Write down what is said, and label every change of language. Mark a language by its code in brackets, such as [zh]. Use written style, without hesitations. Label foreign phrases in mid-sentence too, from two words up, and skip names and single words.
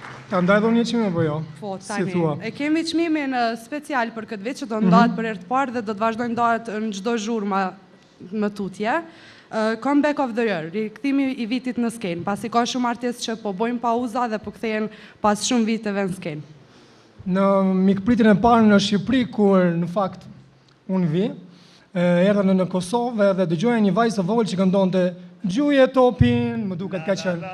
[sq] Ka ndaj dhoni një çmim apo jo? Po, Si tani. thua? E kemi çmimin special për këtë vit që do ndahet për herë të parë dhe do të vazhdojnë ndahet në çdo zhurmë më tutje. [en] Comeback of the year, [sq] rikthimi i vitit në skenë, pasi ka shumë artistë që po bojnë pauza dhe po kthehen pas shumë viteve në skenë. Në mikpritjen e parë në Shqipëri, kur në fakt unë vi, erdha në Kosovë dhe dëgjoja një vajzë të vogël që këndonte Gjuje topin, më duket ka qenë.